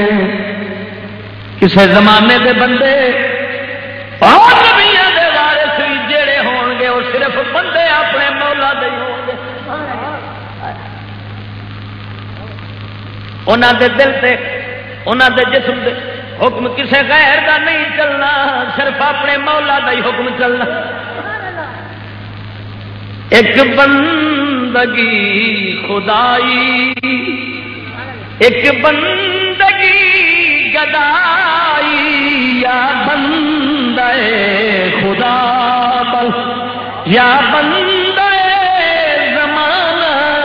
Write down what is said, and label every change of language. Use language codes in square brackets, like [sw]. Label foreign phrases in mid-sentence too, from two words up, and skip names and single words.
[pa] کسے زمانے دے بندے اور نبیاں دے وارث بھی جڑے ہون گے وہ صرف بندے اپنے مولا دے ہون گے. انہاں دے دل تے انہاں دے جسم دے حکم کسے غیر دا نہیں چلنا صرف اپنے مولا دا ہی حکم چلنا. ایک بندگی خدائی ایک بندگی گدائی یا بندے خدا بل یا بندے زمانہ.